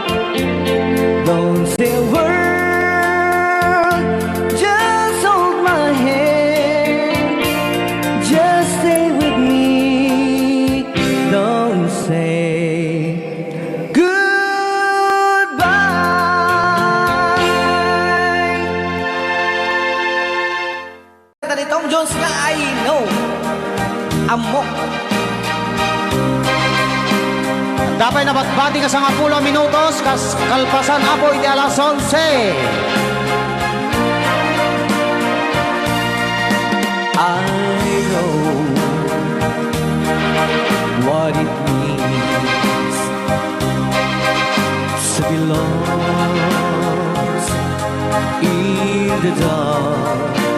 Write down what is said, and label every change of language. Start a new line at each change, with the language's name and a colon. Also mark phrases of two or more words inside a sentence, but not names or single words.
English: Don't say a word, just hold my hand, just stay with me. Don't say goodbye.
Iloko: Kanta ni Tom Jones nga I know. Amok. Dapat na batbati ka sa 10 minutos, kalpasan apo iti alas 11.
English: I know what it means to be lost in the dark.